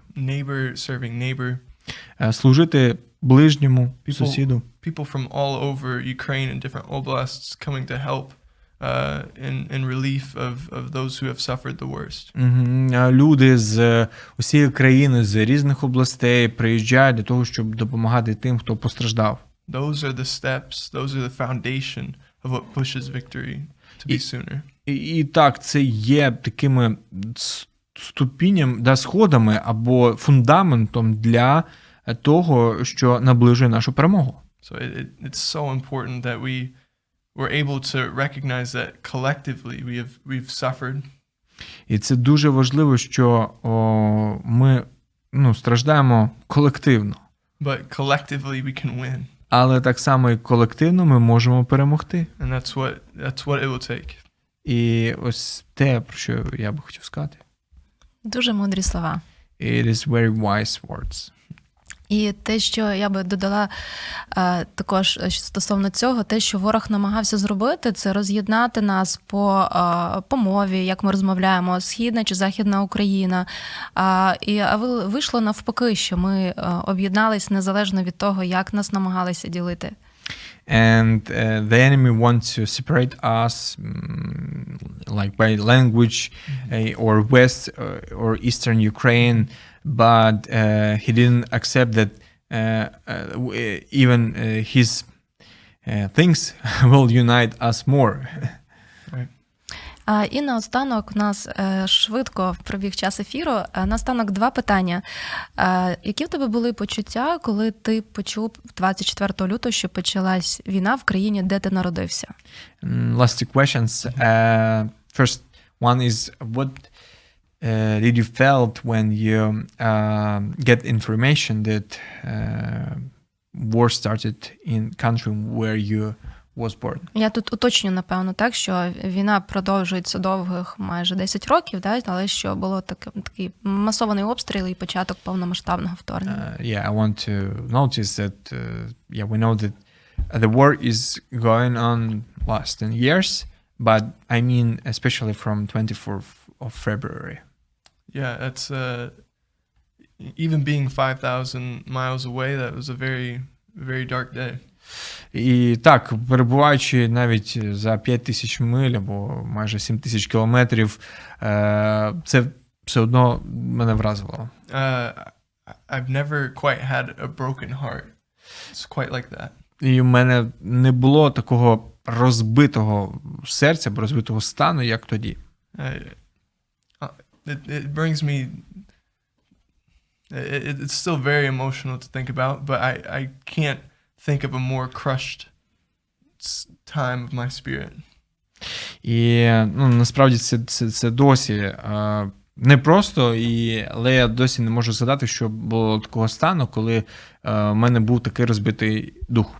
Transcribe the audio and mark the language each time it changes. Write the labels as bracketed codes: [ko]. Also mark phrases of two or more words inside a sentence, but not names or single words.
[en] Neighbor serving neighbor. [uk] Служити ближньому, сусіду. [en] People from all over Ukraine and different oblasts coming to help in relief of those who have suffered the worst. [uk] Люди з усієї країни, з різних областей приїжджають для того, щоб допомагати тим, хто постраждав. [en] Those are the steps, those are the foundation of what pushes victory to be sooner. [uk] І так, це є такими ступіням, сходами або фундаментом для того, що наближує нашу перемогу. [en] So it's so important that we're able to recognize that collectively we've suffered. [uk] І це дуже важливо, що ми страждаємо колективно. [en] But collectively we can win. [uk] Але так само і колективно ми можемо перемогти. [en] And that's what it will take. [uk] І ось те, про що я би хотів сказати. Дуже мудрі слова. [en] It is very wise words. [uk] І те, що я би додала також стосовно цього, те, що ворог намагався зробити, це роз'єднати нас по мові, як ми розмовляємо, східна чи західна Україна. І вийшло навпаки, що ми об'єднались незалежно від того, як нас намагалися ділити. [en] And the enemy wants to separate us like by language or West or Eastern Ukraine, but he didn't accept that even his things will unite us more. [uk] І наостанок у нас швидко пробіг час ефіру. Наостанок 2 питання. Які в тебе були почуття, коли ти почув 24 лютого, що почалась війна в країні, де ти народився? [en] Last two questions. First one is what did you felt when you get information that war started in country where you was born? [uk] Я тут уточню, напевно, так, що війна продовжується довгих майже 10 років, да, але що було такий масований обстріл і початок повномасштабного вторгнення. [en] Yeah, I want to notice that we know that the war is going on last 10 years, but I mean especially from 24th of February. Yeah, that's even being 5,000 miles away, that was a very, very dark day. [uk] І так, перебуваючи навіть за 5,000 миль або майже 7,000 кілометрів, це все одно мене вразило. [en] I've never quite had a broken heart. It's quite like that. [uk] І в мене не було такого розбитого серця, або розбитого стану, як тоді. [en] It brings me... It's still very emotional to think about, but I can't think of a more crushed time of my spirit. [uk] І насправді це досі непросто, але я досі не можу згадати, що було такого стану, коли в мене був такий розбитий дух.